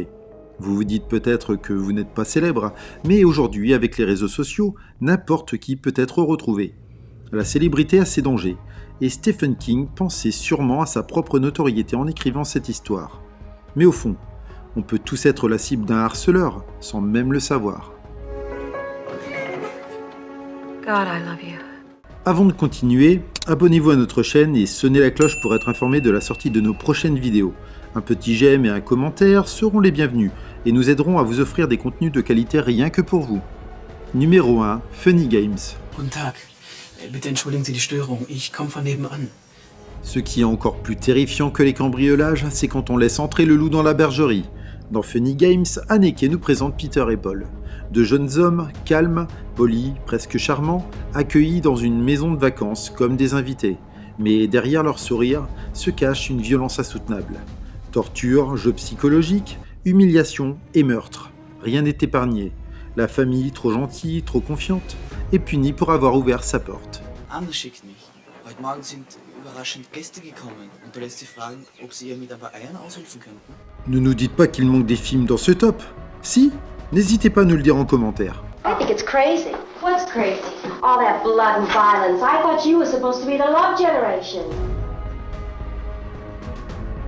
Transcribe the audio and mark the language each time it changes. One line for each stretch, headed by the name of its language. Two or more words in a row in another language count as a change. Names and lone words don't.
French: Vous vous dites peut-être que vous n'êtes pas célèbre, mais aujourd'hui, avec les réseaux sociaux, n'importe qui peut être retrouvé. La célébrité a ses dangers, et Stephen King pensait sûrement à sa propre notoriété en écrivant cette histoire. Mais au fond, on peut tous être la cible d'un harceleur, sans même le savoir.
English: God, I love you.
French: Avant de continuer, abonnez-vous à notre chaîne et sonnez la cloche pour être informé de la sortie de nos prochaines vidéos. Un petit j'aime et un commentaire seront les bienvenus et nous aideront à vous offrir des contenus de qualité rien que pour vous. Numéro 1, Funny Games.
German: Guten Tag. Bitte entschuldigen Sie die Störung. Ich komme von nebenan.
French: Ce qui est encore plus terrifiant que les cambriolages, c'est quand on laisse entrer le loup dans la bergerie. Dans Funny Games, Haneke nous présente Peter et Paul. Deux jeunes hommes, calmes, polis, presque charmants, accueillis dans une maison de vacances comme des invités. Mais derrière leur sourire se cache une violence insoutenable. Torture, jeux psychologiques, humiliation et meurtre. Rien n'est épargné. La famille, trop gentille, trop confiante, est punie pour avoir ouvert sa porte.
German: Angeschickt nicht. Heute Morgen sind überraschend Gäste gekommen und du lässt sie fragen, ob sie ihr mit ein paar Eiern aushelfen könnten.
French: Ne nous dites pas qu'il manque des films dans ce top. Si, n'hésitez pas à nous le dire en commentaire.
English: I think it's crazy. What's crazy? All that blood and violence. I thought you were supposed to be the love generation.